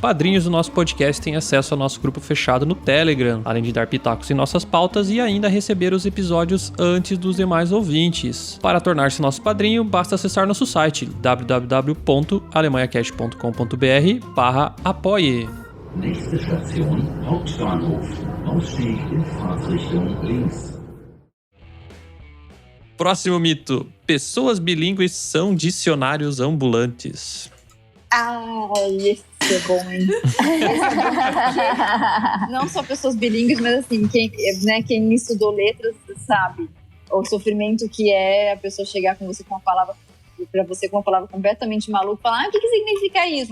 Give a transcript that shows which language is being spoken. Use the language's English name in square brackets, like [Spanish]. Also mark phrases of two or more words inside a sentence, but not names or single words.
[Portuguese] Padrinhos do nosso podcast têm acesso ao nosso grupo fechado no Telegram, além de dar pitacos em nossas pautas e ainda receber os episódios antes dos demais ouvintes. Para tornar-se nosso padrinho, basta acessar nosso site www.alemanhacast.com.br/apoie. [German] Nächste Station, Hauptbahnhof. Ausstieg in Fahrtrichtung links. [Portuguese] Próximo mito. Pessoas bilíngues são dicionários ambulantes. Esse é bom, hein? Não só pessoas bilíngues, mas assim, quem estudou letras sabe o sofrimento que é a pessoa chegar com você com uma palavra, pra você com uma palavra completamente maluca, falar, o que significa isso?